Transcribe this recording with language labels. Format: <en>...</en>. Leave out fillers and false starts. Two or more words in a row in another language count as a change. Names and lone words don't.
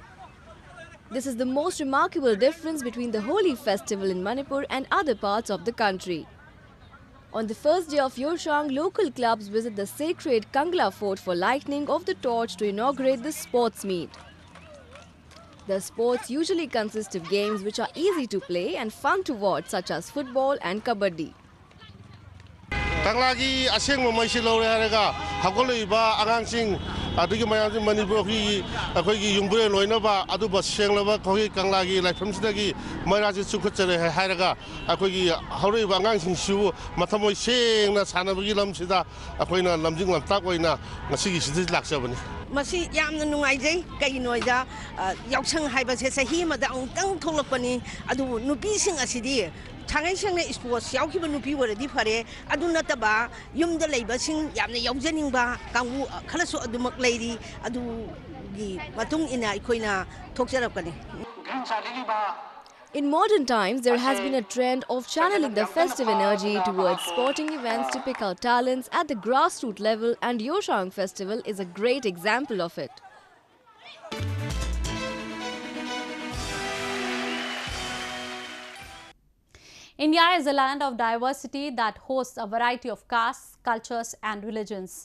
<en>This is the most remarkable difference between the Holi festival in Manipur and other parts of the country. On the first day of Yoshang, local clubs visit the sacred Kangla fort for lighting of the torch to inaugurate the sports meet. The sports usually consist of games which are easy to play and fun to watch, such as football and kabaddi.</en> <mni>Tanglagi asing mo may silaw haraga hagoy ba angangsing adugi mayang Manipur ki akogi yungbure loina ba adu ba seng la ba kogi kanglagi laifam sidagi maraji sukhuchere haraga akogi hauroi ba angangsing siu mathamoy seng na sanabagi lamsida akoina lamjing lamtak oina ngasigi sidis laksabani masi yamna nungaijai kainoida Yoshang haibase sahi mada angtang tholakpani adu nupi sing asidi Changai sangna sports yauki nupi waradi phare adu nataba yumda leiba sing yamna yaujaning ba kangu khalasu adumak leiri adu gi matung ina ikoina thokjarapkani.</mni> <en>In modern times, there has been a trend of channeling the festive energy towards sporting events to pick out talents at the grassroots level, and Yoshang festival is a great example of it. India is a land of diversity that hosts a variety of castes, cultures and religions.</en>